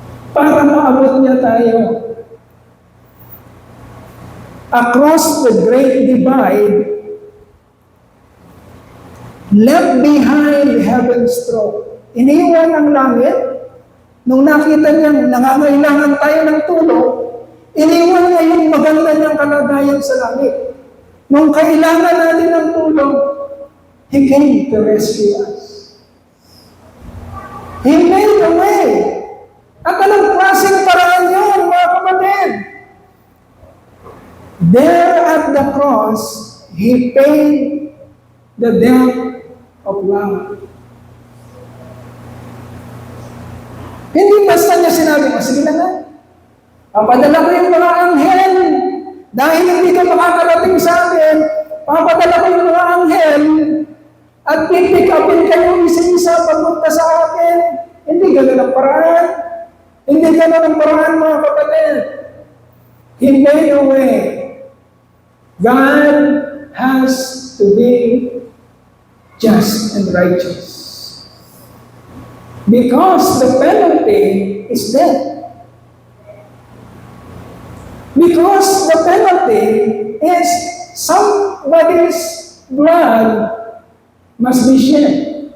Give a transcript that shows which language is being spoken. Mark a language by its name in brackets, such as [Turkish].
[Filipino] Para maabot niya tayo [English] across the great divide, left behind heaven's throne. [Filipino] Iniwan ang langit. Nung nakita niya nangangailangan tayo ng tulong, iniwan niya yung maganda niyang kalagayan sa langit. Nung kailangan natin ng tulong, [English] He came to rescue us. He made a way. [Filipino] At anong klaseng paraan yun, mga kapatid? [English] There at the cross, He paid the debt of love. [Filipino] Hindi basta niya sinabi, sige na nga, papadala ko yung mga anghel, dahil hindi ka makakarating sa akin, papadala ko yung mga anghel, at pipick upin kayo isa-isa papunta sa akin. Hindi ganun ang paraan. Hindi ganun ang paraan, mga kapatid. [English] He made a way. God has to be just and righteous. Because the penalty is death. Because the penalty is somebody's blood must be shed.